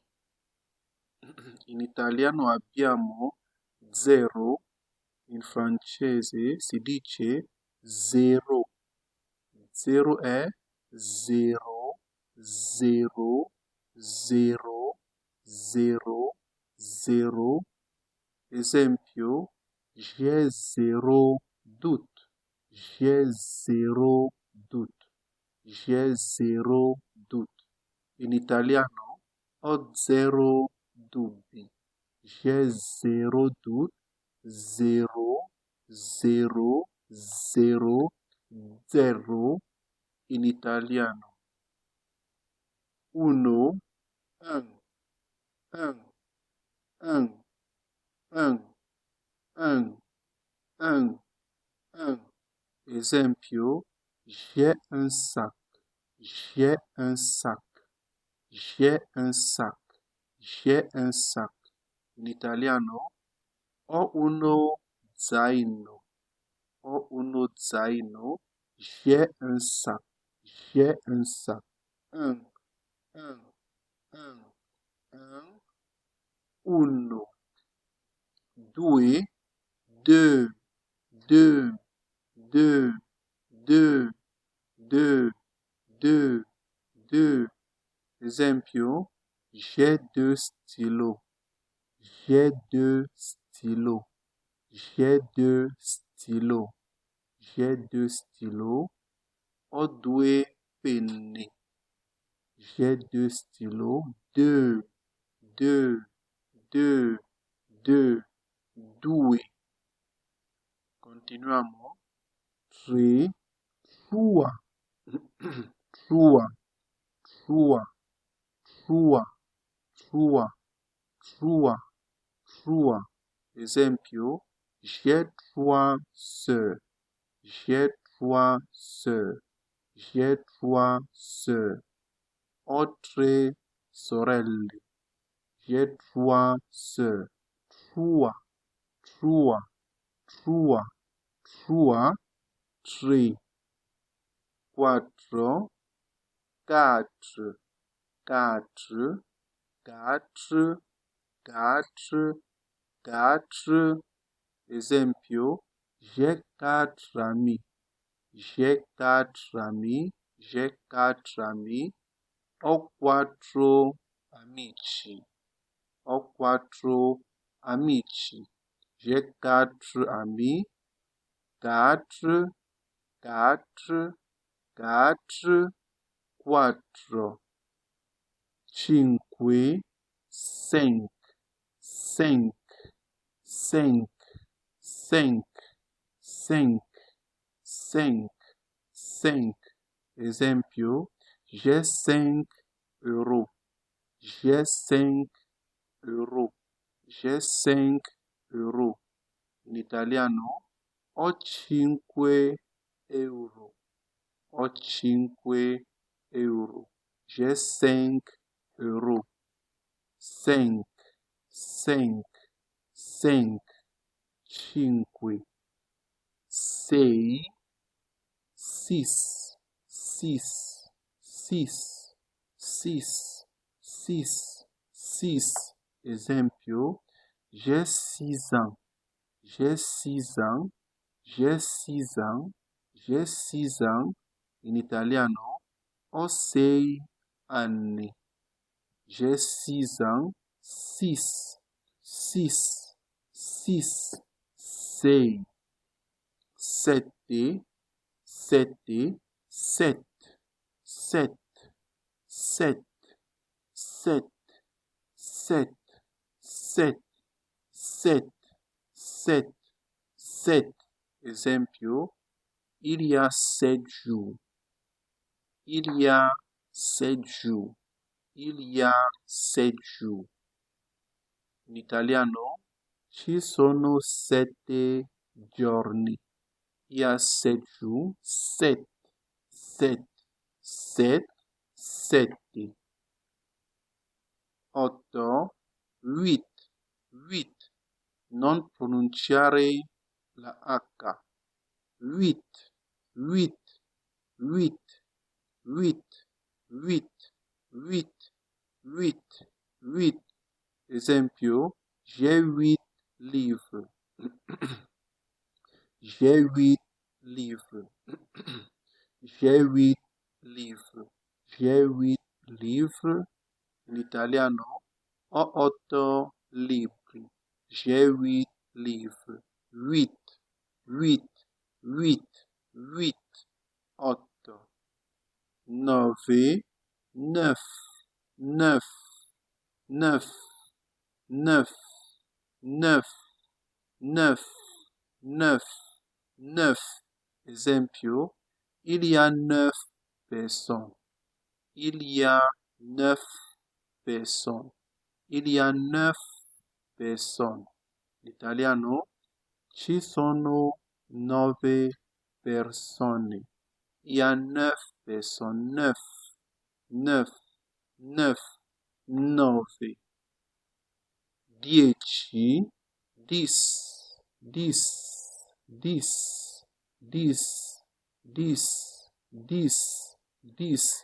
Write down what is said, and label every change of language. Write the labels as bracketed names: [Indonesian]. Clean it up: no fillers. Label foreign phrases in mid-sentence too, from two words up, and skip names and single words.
[Italian] In italiano abbiamo 0, in francese si dice zero. 0 è 0, 0, 0, 0, 0. Esempio, [French] j'ai zéro doute. J'ai zéro doute. J'ai zéro doute. [Italian] In italiano, ho zero dubbi. [French] J'ai zéro doute. 0, 0, 0, 0. [Italian] In italiano. 1, 1, 1, 1, 1, 1, 1, 1. Esempio, [French] j'ai un sac. J'ai un sac. J'ai un sac. J'ai un sac. [Italian] In italiano, ho uno zaino. Ho uno zaino. [French] J'ai un sac. J'ai un sac. 1, 1, 1, 1, 1. 2, 2, 2, 2, 2, 2, 2, 2. Esempio, j'ai deux stylos. J'ai deux stylos. J'ai deux stylos. J'ai deux stylos. [Italian] Ho due penne. [French] J'ai deux stylos. 2, 2, 2, 2, 2. [Italian] Continuiamo. 3, 3, 3, 3, 3, 3, 3, 3. Esempio, [French] j'ai 3 sœurs. J'ai 3 sœurs. J'ai 3 sœurs. [Italian] Ho 3 sorelle. [French] J'ai 3 sœurs. 3, 3, 3, 3, 3. 4, 4, 4, 4, 4, 4. Esempio, j'ai 4 amis. J'ai 4 amis. J'ai 4 amis. [Italian] Ho 4 amici. Ho 4 amici. [French] J'ai 4 amis. 4, 4, 4, 4. 5, 5, 5, 5, 5, 5, 5, 5. Esempio, J'ai 5 euros. J'ai 5 euros. J'ai 5 euros. [Italian] In italiano, ho 5 euro. Ho 5 euro. [French] J'ai 5 euros. 5, 5, 5, 5, 6, 6, 6, 6, 6, 6, 6. Esempio, j'ai 6 ans. J'ai 6 ans. J'ai 6 ans. J'ai 6 ans. [Italian] In italiano, ho 6 anni. [French] J'ai 6 ans. 6, 6, 6, 6, 7, 7, 7, 7, 7, 7, 7, 7, 7, 7, 7. Esempio, il y a 7 jours. Il y a 7 jours. Il y a 7 jours. [Italian] In italiano, ci sono 7 giorni. [French] Il y a 7 jours. 7, 7, 7, 7. 8, 8, 8. [Italian] Non pronunciare la H. [French] 8, 8, 8, 8, 8, 8, 8, 8. [Italian] Esempio, [French] j'ai 8 livres. J'ai 8 livres. J'ai 8 livres. J'ai 8 livres. [Italian] In italiano, ho 8 libri. [French] J'ai 8 livres. 8, 8, 8, 8, 8. 9, 9, 9, 9, 9, 9, 9, 9, 9. Esempio, il y a 9 personnes. Il y a 9 personnes. Il y a 9 personnes. [Italian] L'italiano, ci sono 9 persone. [French] Il y a 9 personnes. 9, 9, 9, 9. 10, 10, 10, 10, 10, 10, 10, 10.